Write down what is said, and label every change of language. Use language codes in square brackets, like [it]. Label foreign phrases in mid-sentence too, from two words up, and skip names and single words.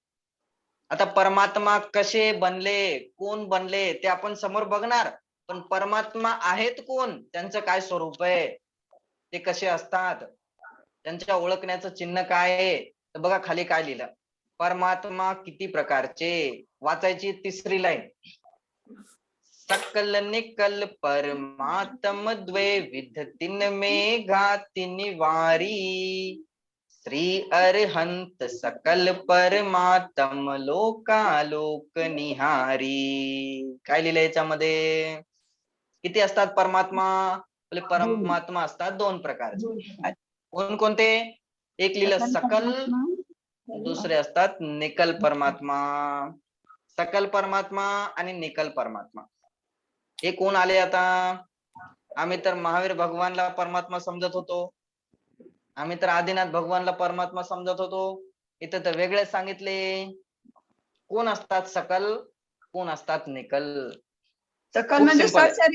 [mr] आता परमात्मा कसे बनले, कोण बनले, ते आपण समोर बघणार. पण परमात्मा आहेत कोण, त्यांचं काय स्वरूप आहे, ते कसे असतात, त्यांच्या ओळखण्याचं चिन्ह काय आहे? तर बघा खाली काय लिहिलं. परमात्मा किती प्रकारचे? वाचायची 3री लाईन. [hi] सकल निकल परमात्म द्वैविध तिनमे घाति निवारी, श्री अरहंत सकल परमात्म लोकालोक निहारी. [mr] काय लिहिलं याच्यामध्ये? किती असतात परमात्मा? बोले परमात्मा असतात 2 प्रकारचे. कोणकोणते? एक लिहिलं सकल, दुसरे असतात निकल परमात्मा. सकल परमात्मा आणि निकल परमात्मा हे कोण आले? आता आम्ही तर महावीर भगवानला परमात्मा समजत होतो. आम्ही तर आदिनाथ भगवानला परमात्मा समजत होतो. इथं तर वेगळे सांगितले. कोण असतात सकल, कोण असतात निकल? सकल म्हणजे सशरीर